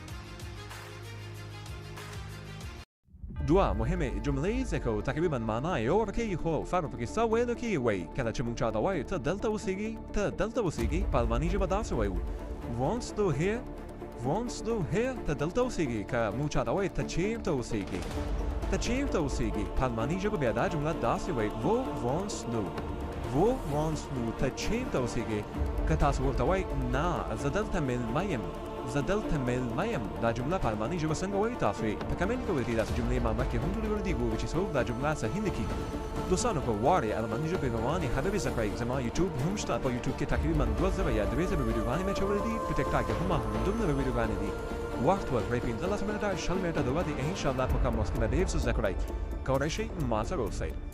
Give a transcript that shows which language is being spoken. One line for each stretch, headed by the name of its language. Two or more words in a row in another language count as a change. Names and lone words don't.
Pashto: دوه مهمه جملې ذکر تقریبا معنا یو ورکوي خو فرق پکې څه ویلو کې وایي کله چې موږ چاته وایو ته دلته اوسېږي په الماني ژبه داسې وایو
German: wohnst du hier
Pashto: ته دلته اوسېږي که موږ چاته وایو ته چیرته اوسېږي په الماني ژبه بیا دا جمله داسې وایي
German: wo wohnst du
Pashto: ته چیرته اوسېږي که تاسو ورته وایئ نه زه دلته میلمه یم دا جمله په الماني ژبه څنګه وایي تاسو یې په کمنټ کې ولیکئ داسې جملې ما مخکې هم ډېرې دي ګورئ چې څوک دا جمله صحیح لیکي دوستانو که غواړئ الماني ژبې روانې خبرې زده کړئ زما یوټیوب هم شته په یوټیوب کې تقریبا 2000 یا 3000 ویډیوګانې مې اچولې دي په ټیک ټاک کې هم همدومره ویډیوګانې دي وخت ورکړئ 15 منټه 20 منټه د ودې انشاءالله په کم وخت کې به ډېر څه زده کړئ کولی شئ ما سره اوسئ